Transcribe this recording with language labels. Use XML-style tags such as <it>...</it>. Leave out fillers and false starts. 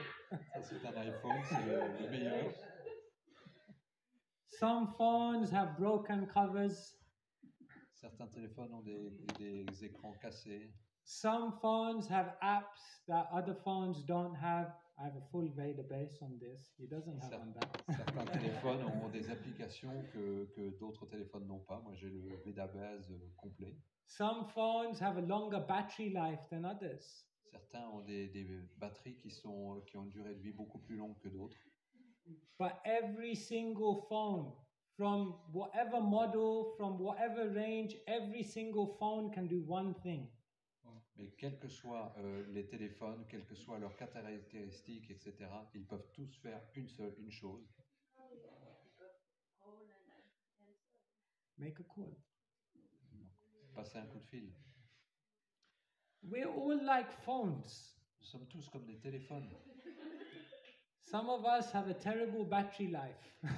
<fr>Ça, c'est un iPhone, c'est le meilleur.</fr> <en>Some phones have broken covers.</en> <fr>Certains téléphones ont des écrans cassés.</fr> <en>Some phones have apps that other phones don't have. I have a full database on this. He doesn't have on that.</en> <fr>Certains téléphones ont des applications que d'autres téléphones n'ont pas. Moi, j'ai le database complet.</fr> <en>Some phones have a longer battery life than others.</en> <fr>Certains ont des batteries qui ont une durée de vie beaucoup plus longue que d'autres.</fr> <en>But every single phone, from whatever model, from whatever range, every single phone can do one thing.</en> <fr>Mais quels que soient les téléphones, quelles que soient leurs caractéristiques, etc., ils peuvent tous faire une chose.</fr> <en>Make a call.</en> <fr>Passer un coup de fil.</fr> <en>We're all like phones.</en> <fr>Nous sommes tous comme des téléphones.</fr> <en>Some of us have a terrible battery life.</en>